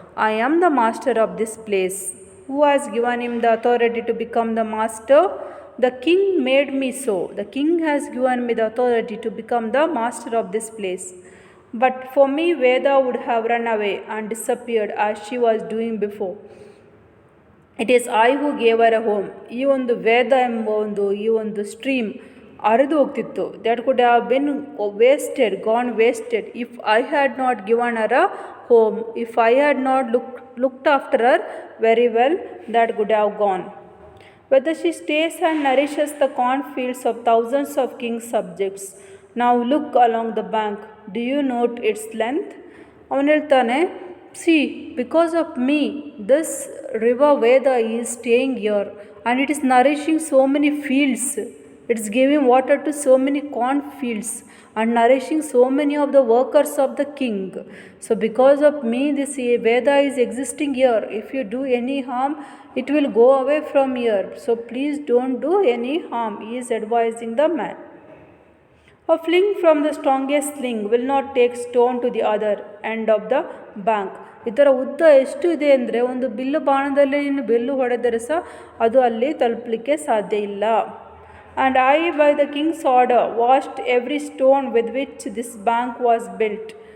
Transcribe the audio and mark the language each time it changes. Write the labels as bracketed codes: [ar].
[en] I am the master of this place. Who has given him the authority to become the master? The king made me so. The king has given me the authority to become the master of this place. But for me, Veda would have run away and disappeared as she was doing before. It is I who gave her a home. [kn] ಈ ಒಂದು ವೇದ ಎಂಬ ಒಂದು stream ಹರಿದು ಹೋಗ್ತಿತ್ತು. [en] That could have been gone wasted if I had not given her a home, if I had not looked after her very well, that could have gone. Whether she stays and nourishes the cornfields of thousands of king's subjects. Now look along the bank. Do you note its length? [kn] ಅವನು ಹೇಳ್ತಾನೆ, [en] see, because of me, this river Veda is staying here and it is nourishing so many fields. It is giving water to so many cornfields and nourishing so many of the workers of the king. So because of me, this Veda is existing here. If you do any harm, it will go away from here. So please don't do any harm. He is advising the man. A fling from the strongest sling will not take stone to the other end of the bank. [kn] ಇದರ ಉದ್ದ ಎಷ್ಟು ಇದೆ ಅಂದರೆ, ಒಂದು bill ಬಾಣದಲ್ಲಿ ನೀನು bell ಹೊಡೆದರೆ ಸಹ ಅದು ಅಲ್ಲಿ ತಲುಪಲಿಕ್ಕೆ ಸಾಧ್ಯ ಇಲ್ಲ. [en] And I by the king's order washed every stone with which this bank was built.